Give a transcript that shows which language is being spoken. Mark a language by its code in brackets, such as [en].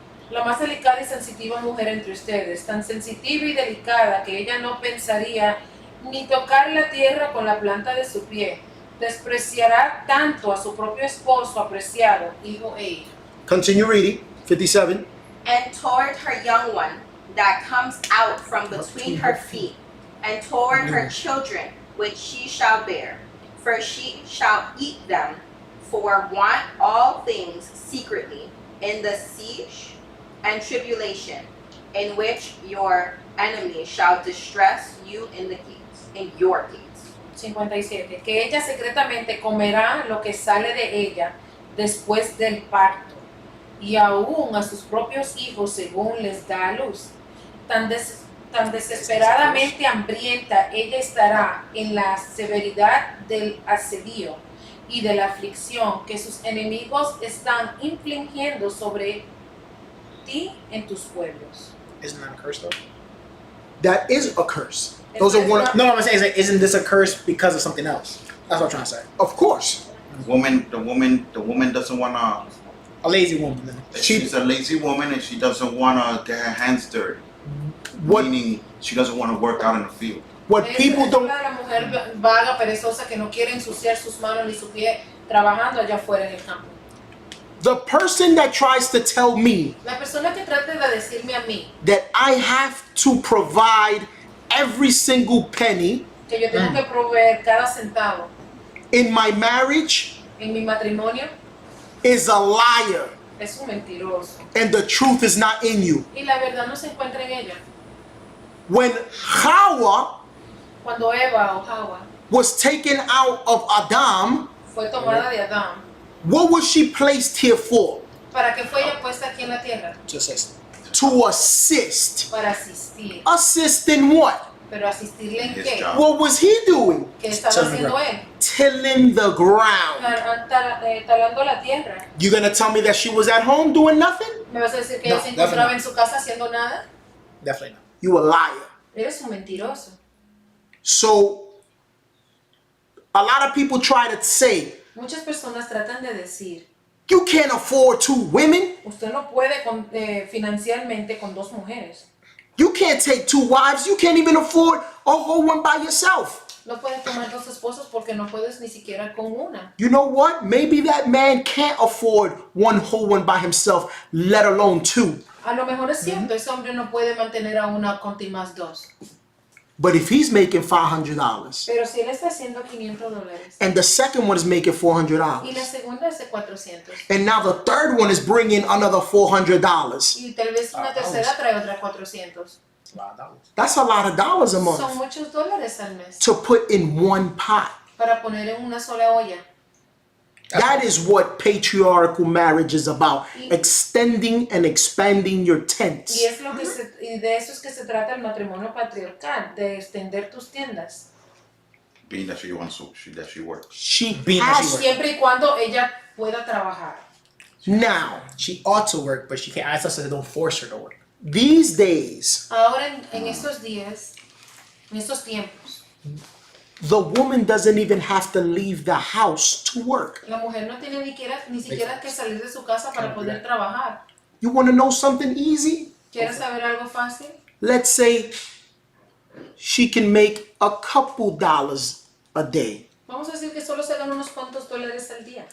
[es] La más delicada y sensitiva mujer entre ustedes, tan sensitiva y delicada que ella no pensaría ni tocar la tierra con la planta de su pie, despreciará tanto a su propio esposo apreciado, hijo e hija. [en] Continue reading. 57. And toward her young one that comes out from between her feet, and toward her children which she shall bear, for she shall eat them for want all things secretly in the siege and tribulation, in which your enemies shall distress you in the gates, in your gates. 57. [es] Que ella secretamente comerá lo que sale de ella después del parto, y aún a sus propios hijos según les da a luz. Tan desesperadamente hambrienta ella estará en la severidad del asedio y de la aflicción que sus enemigos están infligiendo sobre ti en tus pueblos. [en] Isn't that a curse though? That is a curse. Those are one. No, I'm saying is like, isn't this a curse because of something else? That's what I'm trying to say. Of course. The woman doesn't wanna. A lazy woman then. She's a lazy woman and she doesn't wanna get her hands dirty. What Meaning she doesn't want to work out in the field. people [es] Es [en] don't. [es] habla de la mujer vaga, perezosa, que no quiere ensuciar sus manos ni su pie trabajando allá afuera en el campo. [en] The person that tries to tell me [es] La persona que trate de decirme a mí [en] that I have to provide every single penny [es] que yo tengo que proveer cada centavo [en] in my marriage [es] en mi matrimonio [en] is a liar, [es] es un mentiroso. [en] and the truth is not in you. [es] Y la verdad no se encuentra en ella. [en] When Hawa [es] Cuando Eva o Hawa [en] was taken out of Adam, [es] fue tomada de Adán, [en] what was she placed here for? [es] ¿para qué fue ella puesta aquí en la tierra? [en] Just says To assist. [es] Para asistir. [en] Assist in what? [es] Pero asistirle en [en] His [es] qué? [en] job. What was he doing? [es] ¿Qué estaba [en] Tilling the [es] haciendo él? [en] Tilling the ground. [es] Talando la tierra. [en] You gonna tell me that she was at home doing nothing? [es] ¿Me vas a decir que [en] No, [es] ella se encontraba [en] definitely. [es] en su casa haciendo nada? [en] definitely not. You a liar. [es] Eres un mentiroso. [en] So a lot of people try to say, [es] Muchas personas tratan de decir, [en] you can't afford 2 women. [es] usted no puede financieramente con 2 mujeres. [en] You can't take 2 wives. You can't even afford a whole one by yourself. [es] No puedes tomar dos esposas porque no puedes ni siquiera con una. [en] You know what? Maybe that man can't afford one whole one by himself, let alone two. [es] A lo mejor es cierto, ese hombre no puede mantener a una conti más dos. [en] But if he's making $500 [es] Pero si él está haciendo $500 [en] and the second one is making [es] y la [en] $400, [es] segunda es de 400 [en] and now the third one is bringing another $400, [es] y tal vez una tercera trae otra 400. [en] that's a lot of dollars a [es] Son [en] month [es] muchos dólares al mes [en] to put in one pot. [es] para poner en una sola olla. [en] That is what patriarchal marriage is about. Extending and expanding your tents. [es] Y es lo que y de eso es que se trata el matrimonio patriarcal, de extender tus tiendas. [en] Being that she wants to, that she works. She Being that she has works. [es] Siempre y cuando ella pueda trabajar. [en] now. She ought to work, but she can't. I said don't force her to work. These days, [es] Ahora en estos días, en estos tiempos, [en] the woman doesn't even have to leave the house to work. [es] la mujer no tiene ni siquiera que salir de su casa para poder trabajar. [en] You want to know something easy? [es] ¿Quieres saber algo fácil? [en] Let's say she can make a couple dollars a day. [es] Vamos a decir que solo se ganan unos cuantos dólares al día.